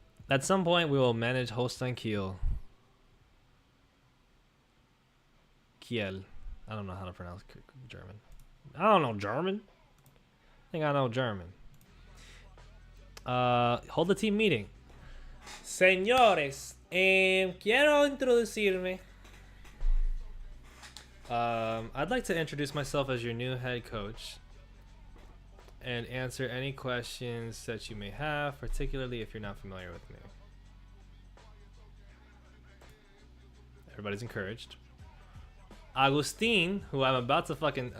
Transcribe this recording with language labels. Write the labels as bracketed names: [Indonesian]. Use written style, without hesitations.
[English] At some point we will manage Holstein Kiel. Kiel. I don't know how to pronounce German. I don't know German. I think I know German. Hold the team meeting. [Spanish] Señores, quiero introducirme. [English] I'd like to introduce myself as your new head coach and answer any questions that you may have, particularly if you're not familiar with me. Everybody's encouraged. Agustin, who I'm about to fucking...